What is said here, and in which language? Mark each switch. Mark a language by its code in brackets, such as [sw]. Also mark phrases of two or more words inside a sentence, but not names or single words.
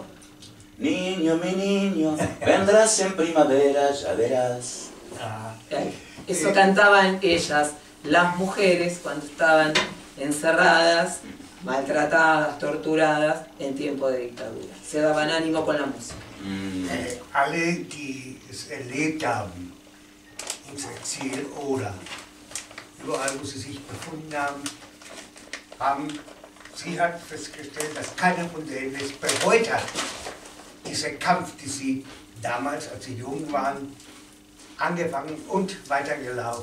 [es] Niño, mi niño, vendrás en primavera, ya verás. Eso cantaban ellas, las mujeres, cuando estaban encerradas, maltratadas, torturadas, en tiempo de dictadura. Se daban ánimo con la música. [de] Alle, die es erlebt haben, ins Exil oder überall, wo sie sich befunden sie hat festgestellt, dass keiner von denen es bereut hat. Dieser Kampf, den sie damals, als sie jung waren, angefangen und weitergelaufen.